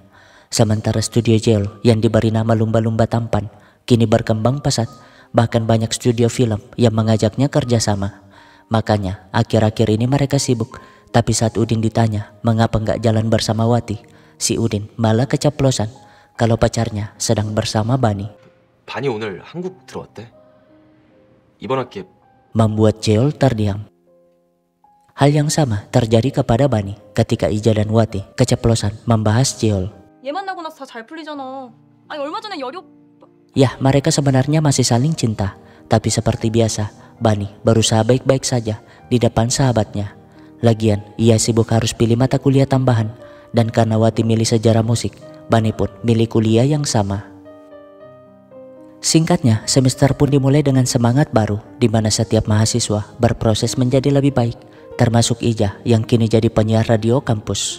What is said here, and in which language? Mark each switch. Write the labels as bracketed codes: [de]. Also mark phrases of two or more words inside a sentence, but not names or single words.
[id] Sementara studio Jeol yang diberi nama Lumba-Lumba Tampan kini berkembang pesat. Bahkan banyak studio film yang mengajaknya kerjasama. Makanya akhir-akhir ini mereka sibuk. Tapi saat Udin ditanya mengapa nggak jalan bersama Wati, si Udin malah keceplosan kalau pacarnya sedang bersama Bani. [ko] 반이 오늘 한국 들어왔대. 이번 학기에 [id] Membuat Jeol terdiam. Hal yang sama terjadi kepada Bani ketika Ija dan Wati keceplosan membahas Jeol. [ko] 얘 만나고 나서 다 잘 풀리잖아. 아니 얼마 전에 열이 [id] Ya, mereka sebenarnya masih saling cinta, tapi seperti biasa, Bani berusaha baik-baik saja di depan sahabatnya. Lagian, ia sibuk harus pilih mata kuliah tambahan, dan karena Wati milih sejarah musik, Bani pun milih kuliah yang sama. Singkatnya, semester pun dimulai dengan semangat baru, di mana setiap mahasiswa berproses menjadi lebih baik, termasuk Ija yang kini jadi penyiar radio kampus.